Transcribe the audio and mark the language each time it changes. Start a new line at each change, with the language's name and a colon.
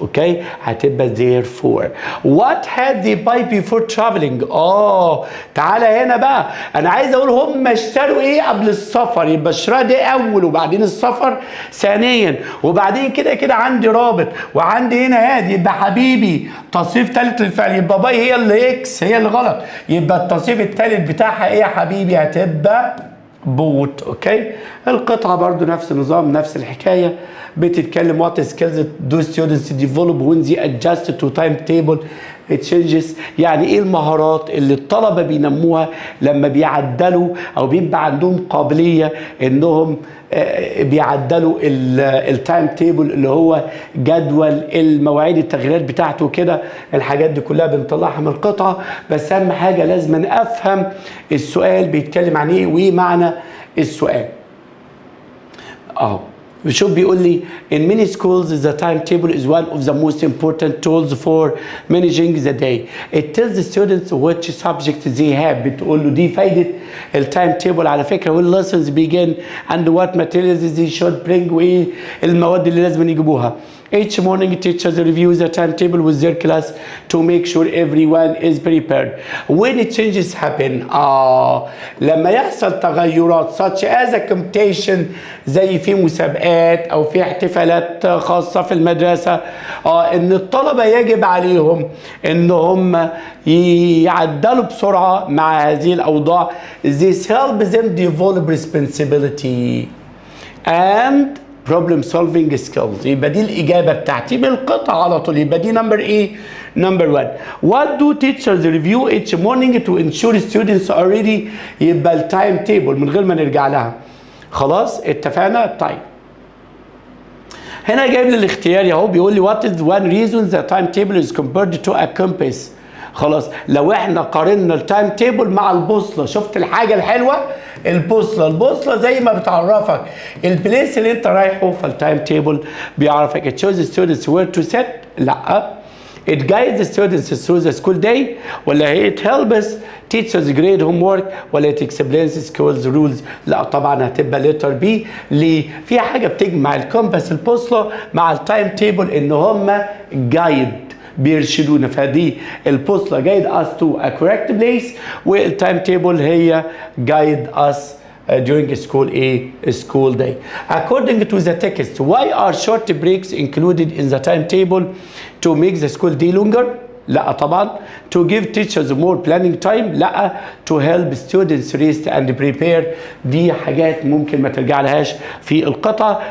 Arabic: اوكي، هتبقى therefore.
English: What had they buy before traveling؟
Arabic: تعالى هنا بقى، انا عايز اقول هم اشتروا ايه قبل السفر، يبقى الشراء دي اول وبعدين السفر ثانيا، وبعدين كده عندي رابط وعندي هنا هادي، يبقى حبيبي تصريف ثالث للفعل، يبقى باي هي اللي اكس، هي اللي غلط، يبقى التصريف الثالث بتاعها ايه يا حبيبي؟ هتبقى بوت.
English: okay,
Arabic: القطعه برضو نفس النظام، نفس الحكايه، بتتكلم
English: what skills do students develop when they adjust to timetable changes.
Arabic: يعني ايه المهارات اللي الطلبه بينموها لما بيعدلوا او بيبقى عندهم قابليه انهم بيعدلوا التايم تيبل اللي هو جدول المواعيد التغييرات بتاعته كده. الحاجات دي كلها بنطلعها من القطعه، بس اهم حاجه لازم افهم السؤال بيتكلم عن ايه وايه معنى السؤال. شوف بيقول لي
English: in many schools the timetable is one of the most important tools for managing the day. It tells the students which subjects they have.
Arabic: بتقول له دي فايدة التايم تيبل على فكرة.
English: when lessons begin and what materials they should bring،
Arabic: وايه المواد اللي لازم يجيبوها.
English: Each morning teachers review the timetable with their class to make sure everyone is prepared. When changes happen
Arabic: لما يحصل تغيرات
English: such as a competition،
Arabic: زي في مسابقات او في احتفالات خاصة في المدرسة، ان الطلبة يجب عليهم ان هم يعدلوا بسرعة مع هذه الاوضاع.
English: This helps them develop responsibility and problem solving skills.
Arabic: يبقى دي الإجابة بتاعتي بالقطعة على طول، يبقى دي نمبر إيه؟ نمبر 1.
English: What do teachers review each morning to ensure students are ready؟
Arabic: يبقى التايم تيبل من غير ما نرجع لها. خلاص اتفقنا؟ طيب. هنا جايب لي الاختياري اهو، بيقول لي
English: what is one reason the timetable is compared to a compass؟
Arabic: خلاص لو احنا قارنا التايم تيبل مع البوصله، شفت الحاجه الحلوه؟ البوصله زي ما بتعرفك البليس اللي انت رايحه، فالتايم تيبل بيعرفك.
English: it shows the students where to sit.
Arabic: لا.
English: it guides the students through the school day. ولا it helps teachers grade homework. ولا it explains schools rules.
Arabic: لا طبعا هتبقى letter B. ليه؟ في حاجه بتجمع الكومباس البوصله مع التايم تيبل ان هم جايد بيرشدونا، فدي البوصله
English: guide us to a correct place،
Arabic: والتايم تيبل هي
English: guide us during school day. According to the text, why are short breaks included in the timetable? To make the school day longer?
Arabic: لا طبعا.
English: To give teachers more planning time?
Arabic: لا.
English: To help students rest and prepare.
Arabic: دي حاجات ممكن ما ترجع لهاش في القطعة.